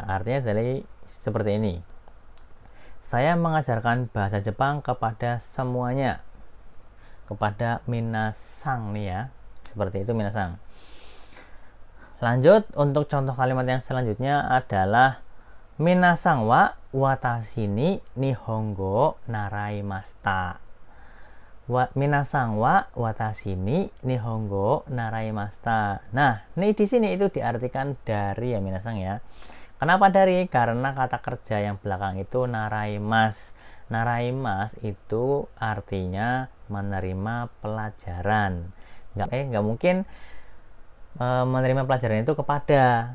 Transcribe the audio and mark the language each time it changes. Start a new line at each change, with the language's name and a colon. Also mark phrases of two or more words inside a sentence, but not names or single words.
Indonesian: Artinya dari seperti ini. Saya mengajarkan bahasa Jepang kepada semuanya. Kepada minasang nih ya. Seperti itu minasang. Lanjut untuk contoh kalimat yang selanjutnya adalah
Japanese: 皆さんは私に日本語習いました. 皆さんは私に日本語習いました.
Indonesian: Nah, ini di sini itu diartikan dari ya minasang ya. Kenapa dari? Karena kata kerja yang belakang itu naraimas. Naraimas itu artinya menerima pelajaran. Nggak mungkin menerima pelajaran itu kepada.